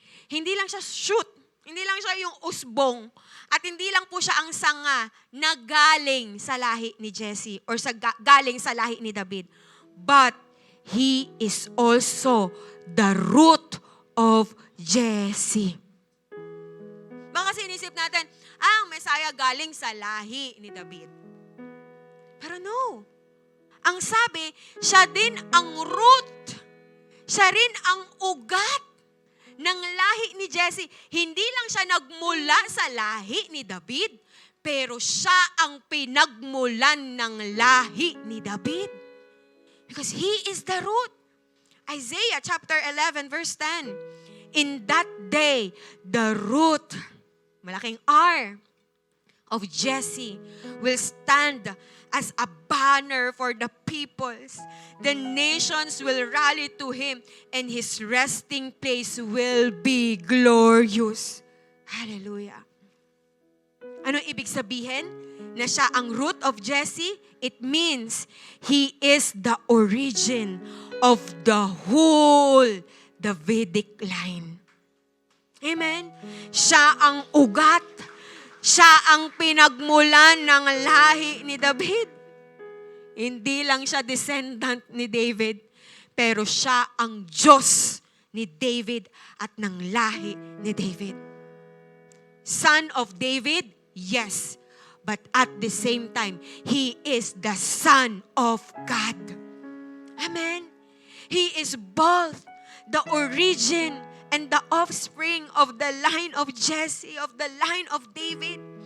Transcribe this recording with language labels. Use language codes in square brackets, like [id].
[tl] Hindi lang siya shoot, hindi lang siya yung usbong, at hindi lang po siya ang sanga na galing sa lahi ni Jesse or galing sa lahi ni David. [en] But he is also the root of Jesse. [tl] Baka sinisip natin, ang Messiah galing sa lahi ni David. Pero no. Ang sabi, siya din ang root. Siya rin ang ugat ng lahi ni Jesse. Hindi lang siya nagmula sa lahi ni David, pero siya ang pinagmulan ng lahi ni David. [en] Because he is the root. Isaiah chapter 11 verse 10. In that day, the root, [tl] malaking R, [en] of Jesse will stand as a banner for the peoples. The nations will rally to him, and his resting place will be glorious. [tl] Hallelujah. Ano ibig sabihin? Na siya ang root of Jesse? [en] It means he is the origin of the whole Davidic line. [tl] Amen? Siya ang ugat. Siya ang pinagmulan ng lahi ni David. Hindi lang siya descendant ni David, pero siya ang Diyos ni David at ng lahi ni David. [en] Son of David, yes. But at the same time, he is the Son of God. Amen? He is both the origin and the offspring of the line of Jesse, of the line of David.